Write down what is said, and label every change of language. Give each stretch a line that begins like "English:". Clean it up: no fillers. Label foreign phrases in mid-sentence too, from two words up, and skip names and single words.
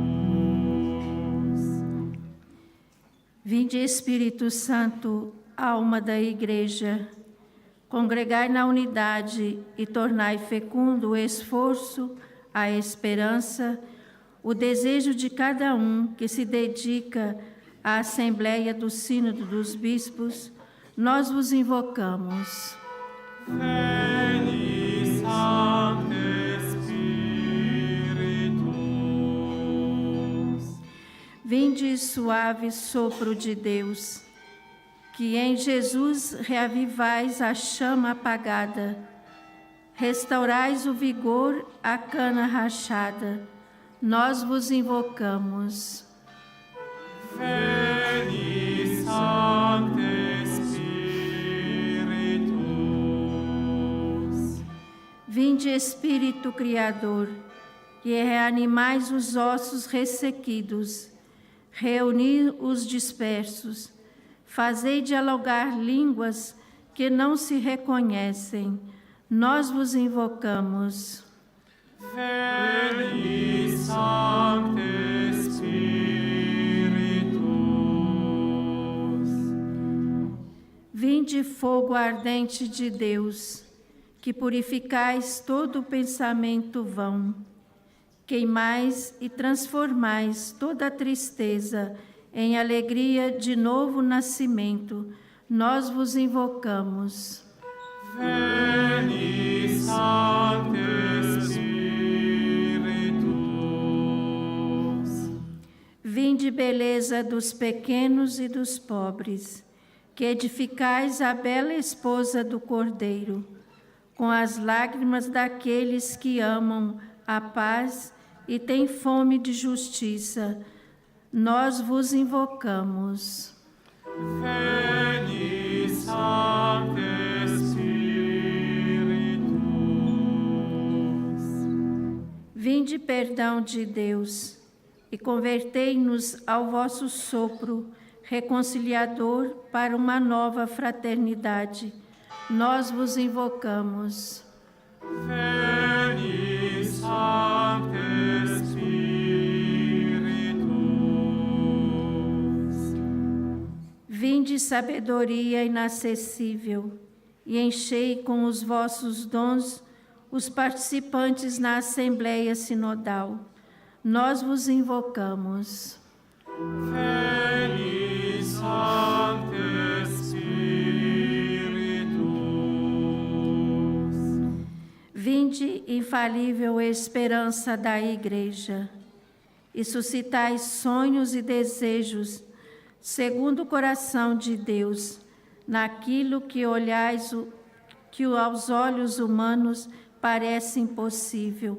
Portuguese: Vinde, Espírito Santo, alma da Igreja, congregai na unidade e tornai fecundo o esforço, a esperança, o desejo de cada um que se dedica à Assembleia do Sínodo dos Bispos, nós vos invocamos.
Latin: Veni, Sancte Spiritus.
Portuguese: Vinde, suave sopro de Deus, que em Jesus reavivais a chama apagada, restaurais o vigor à cana rachada, nós vos invocamos.
Latin: Veni, Sancte Spiritus.
Portuguese: Vinde, Espírito Criador, que reanimais os ossos ressequidos, reuni os dispersos, fazei dialogar línguas que não se reconhecem, nós vos invocamos.
Latin: Veni, Sancte Spiritus.
Portuguese: Vinde, fogo ardente de Deus, que purificais todo o pensamento vão, queimais e transformais toda a tristeza em alegria de novo nascimento, nós vos invocamos.
Latin: Veni, Sancte Spiritus.
Portuguese: Vinde, beleza dos pequenos e dos pobres, que edificais a bela esposa do Cordeiro, com as lágrimas daqueles que amam a paz e têm fome de justiça, nós vos invocamos.
Latin: Veni, Sancte Spiritus.
Portuguese: Vinde, perdão de Deus, e convertei-nos ao vosso sopro reconciliador para uma nova fraternidade. Nós vos invocamos.
Latin: Veni, Sancte Spiritus.
Portuguese: Vinde, sabedoria inacessível, e enchei com os vossos dons os participantes na Assembleia Sinodal. Nós vos invocamos.
Latin: Veni, Sancte Spiritus.
Portuguese: Vinde, infalível esperança da Igreja, e suscitai sonhos e desejos, segundo o coração de Deus, naquilo que olhais, que aos olhos humanos parece impossível.